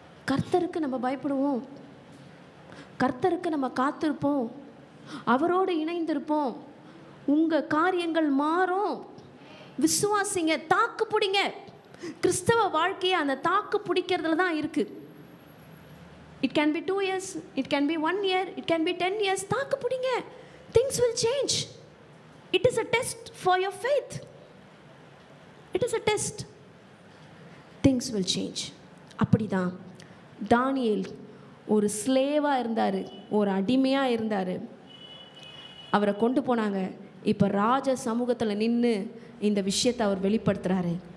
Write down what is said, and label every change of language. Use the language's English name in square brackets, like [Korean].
[Tamil] கர்த்தருக்கு நம்ம பயப்படுவோம், கர்த்தருக்கு நம்ம காத்திருப்போம், அவரோடு இணைந்திருப்போம். உங்கள் காரியங்கள் மாறும். விசுவாசிங்க, தாக்கு பிடிங்க. கிறிஸ்தவ வாழ்க்கையை அந்த தாக்கு பிடிக்கிறதுல தான் இருக்கு. [English] It can be 2 years, it can be 1 year, it can be 10 years. [Tamil] தாக்கு பிடிங்க. [English] Things will change. It is a test for your faith. It is a test. Things will change. [Tamil] அப்படிதான் தானியேல் ஒரு ஸ்லேவாக இருந்தார், ஒரு அடிமையாக இருந்தார். அவரை கொண்டு போனாங்க. இப்போ ராஜ சமூகத்தில் நின்று இந்த விஷயத்தை அவர் வெளிப்படுத்துகிறாரு.